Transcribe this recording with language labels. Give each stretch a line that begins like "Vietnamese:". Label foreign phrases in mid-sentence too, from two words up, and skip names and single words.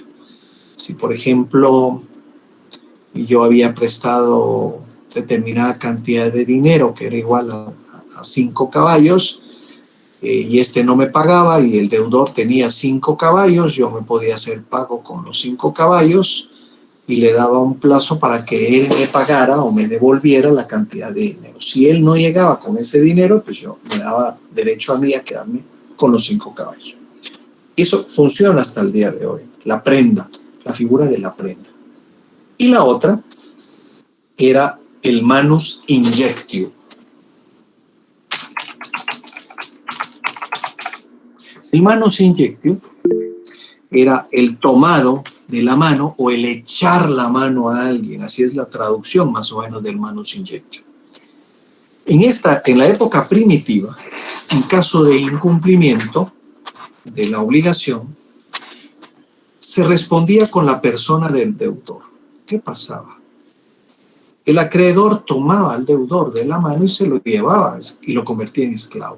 Spanish: Si, por ejemplo, yo había prestado determinada cantidad de dinero que era igual a 5 caballos y este no me pagaba y el deudor tenía 5 caballos, yo me podía hacer pago con los 5 caballos y le daba un plazo para que él me pagara o me devolviera la cantidad de dinero. Si él no llegaba con ese dinero, pues yo me daba derecho a mí a quedarme con los 5 caballos. Eso funciona hasta el día de hoy. La prenda, la figura de la prenda. Y la otra era el
Latin: manus injectio.
Spanish: El
Latin: manus injectio
Spanish: era el tomado de la mano o el echar la mano a alguien. Así es la traducción más o menos del
Latin: manus injectio.
Spanish: En la época primitiva, en caso de incumplimiento de la obligación, se respondía con la persona del deudor. ¿Qué pasaba? El acreedor tomaba al deudor de la mano y se lo llevaba y lo convertía en esclavo.